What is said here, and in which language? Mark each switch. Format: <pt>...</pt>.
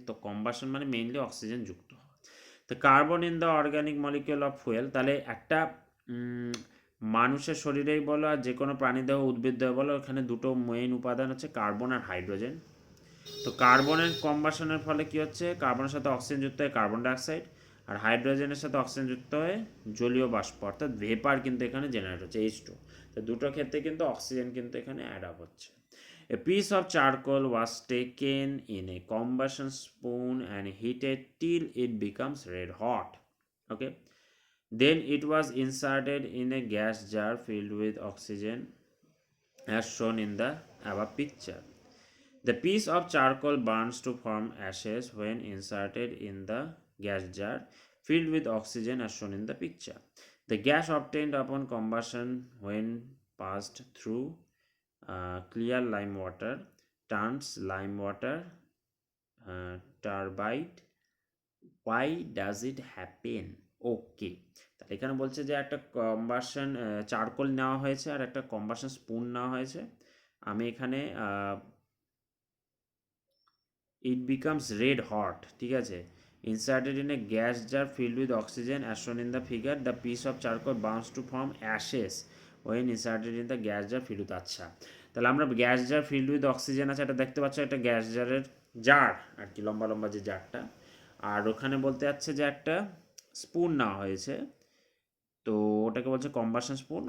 <bn>তো কম্বাশন মানে mainly oxygen যুক্ত হয়। তো</bn> <en>carbon in the organic molecule of fuel,</en> <bn>তাহলে একটা মানুষের শরীরেই বলো আর যে কোনো প্রাণীদেহ উদ্ভিদদেহ বলো, ওখানে দুটো মেইন উপাদান হচ্ছে কার্বন আর হাইড্রোজেন। তো কার্বনের কম্বাশনের ফলে কি হচ্ছে, কার্বনের সাথে অক্সিজেন যুক্ত হয়ে কার্বন ডাইঅক্সাইড, আর হাইড্রোজেনের সাথে অক্সিজেন যুক্ত হয়ে জলীয় বাষ্প অর্থাৎ ভেপার কিন্তু এখানে জেনারেট হচ্ছে H2। তো দুটো ক্ষেত্রে কিন্তু অক্সিজেন কিন্তু এখানে অ্যাড আপ হচ্ছে।</bn> <en>A piece of charcoal was taken in a combustion spoon and heated till it becomes red hot. Okay. Then it was inserted in a gas jar filled with oxygen as shown in the above picture. The piece of charcoal burns to form ashes when inserted in the gas jar filled with oxygen as shown in the picture. The gas obtained upon combustion when passed through clear lime water turns lime water turbid. Why does it happen?</en> <bn>ওকে, তাহলে এখানে বলছে যে একটা combustion charcoal নেওয়া হয়েছে আর একটা combustion spoon নেওয়া হয়েছে। আমি এখানে</bn> <en>it becomes red hot,</en> <bn>ঠিক আছে,</bn> <en>inserted in a gas jar filled with oxygen as shown in the figure. The piece of charcoal burns to form ashes when inserted in the gas jar filled with,</en> <bn>আচ্ছা তাহলে আমরা</bn> <en>gas jar filled with oxygen</en> <bn>আছে এটা দেখতে পাচ্ছ, একটা gas জারের jar আর কি, লম্বা লম্বা যে জারটা, আর ওখানে বলতে যাচ্ছে যে একটা স্পুন নেওয়া হয়েছে, তো ওটাকে বলছে কম্বাসন স্পুন।</bn>